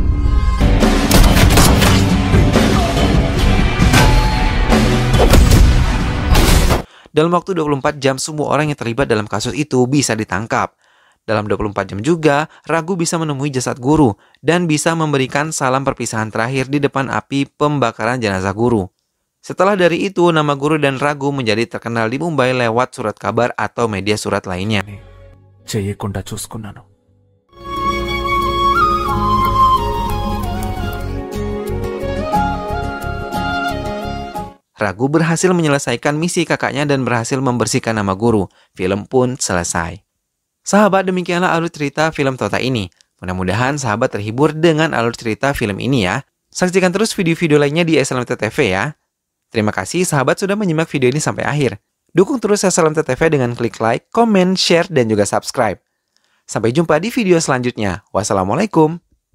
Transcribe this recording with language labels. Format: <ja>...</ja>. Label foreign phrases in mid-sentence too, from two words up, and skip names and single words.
<id>Dalam waktu 24 jam, semua orang yang terlibat dalam kasus itu bisa ditangkap. Dalam 24 jam juga, Raghu bisa menemui jasad guru dan bisa memberikan salam perpisahan terakhir di depan api pembakaran jenazah guru. Setelah dari itu, nama guru dan Raghu menjadi terkenal di Mumbai lewat surat kabar atau media surat lainnya.</id> <te>చేయకుండా చూసుకున్నాను.</te> <id>Raghu berhasil menyelesaikan misi kakaknya dan berhasil membersihkan nama guru. Film pun selesai. Sahabat, demikianlah alur cerita film Tota ini. Mudah-mudahan sahabat terhibur dengan alur cerita film ini ya. Saksikan terus video-video lainnya di SLMT TV ya. Terima kasih sahabat sudah menyimak video ini sampai akhir. Dukung terus SLMT TV dengan klik</id> <en>like, comment, share,</en> <id>dan juga subscribe. Sampai jumpa di video selanjutnya. Wassalamualaikum.</id>